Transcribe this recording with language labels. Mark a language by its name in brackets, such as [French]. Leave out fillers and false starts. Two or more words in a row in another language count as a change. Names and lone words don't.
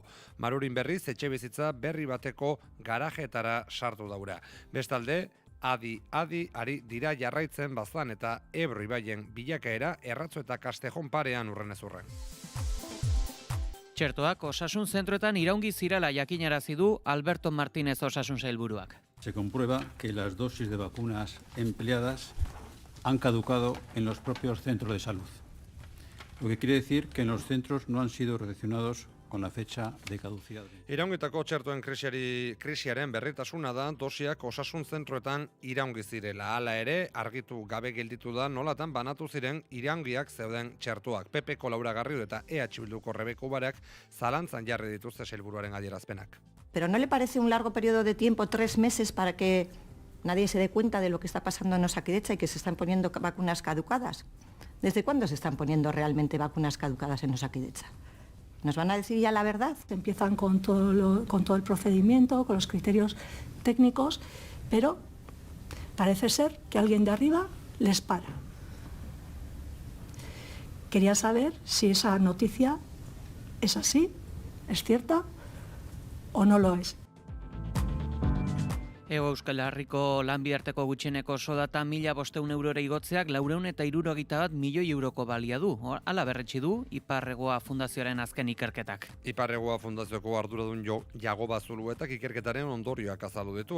[Basque] Marurin berriz etxebizitza berri bateko garajetara sartu daura. Bestalde, adi ari dira jarraitzen Baztan eta Ebro ibaien bilakaera Erratzo eta Kastejon parean urrenez urren. Txertoak osasun zentroetan iraungi zirela jakinarazi du Alberto Martínez osasun sailburuak. [Spanish] Se comprueba que las dosis de vacunas empleadas han caducado en los propios centros de salud, lo que quiere decir que en los centros no han sido recepcionados con la fecha de caducidad. [Basque] Iraungitako txertoen krisiaren berritasuna da dosiak osasun zentroetan iraungi zirela. Hala ere, argitu gabe gelditu da nolatan banatu ziren iraungiak zeuden txertoak. PP-ko Laura Garrido eta EH Bilduko Rebeka Ubarak zalantzan jarri dituzte sailburuaren adierazpenak. [Spanish] ¿Pero no le parece un largo periodo de tiempo, 3 meses, para que nadie se dé cuenta de lo que está pasando en Osakidetza y que se están poniendo vacunas caducadas? ¿Desde cuándo se están poniendo realmente vacunas caducadas en Osakidetza? ¿Nos van a decir ya la verdad? Empiezan con todo el procedimiento, con los criterios técnicos, pero parece ser que alguien de arriba les para. Quería saber si esa noticia es así, es cierta o no lo es. [Basque] Hego Euskal Herriko lanbiarteko gutxieneko soldata 1.500 eurora igotzeak 471 milioi euroko balia du. Hala berretsi du Iparregoa Fundazioaren azken ikerketak. Iparregoa Fundazioko arduradun Jagoba Zuluetak ikerketaren ondorioak azaldu ditu.